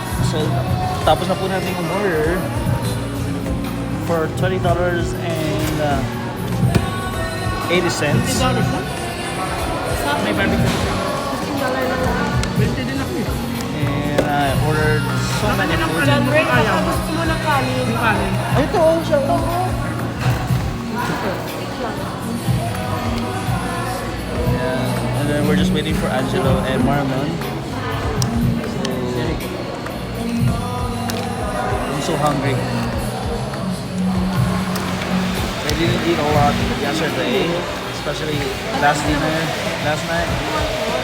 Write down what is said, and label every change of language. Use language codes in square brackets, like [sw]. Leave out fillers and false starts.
[tl] So, tapos na po natin umorder [en] for $20 and 80 cents. [tl] May barbecue. [en] And I ordered so many food. [tl] John Ray, gusto mo ng kanin? Ito, siya. [en] And then we're just waiting for Angelo and Marlon. So, I'm so hungry. I didn't eat a lot yesterday, especially last night.